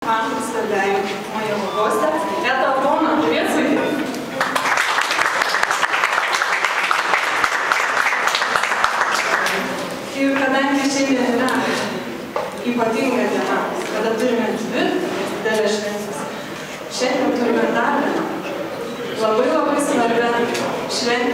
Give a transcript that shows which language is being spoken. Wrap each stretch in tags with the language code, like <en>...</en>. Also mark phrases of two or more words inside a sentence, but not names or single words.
<ru>Вам представляю моего гостя. Это Алтона. Привет, София.</ru> <lt>Ir kadangi šiandien yra ypatinga diena, kada turime dvi didelės šventės, šiandien turime dar labai svarbią šventę.</lt>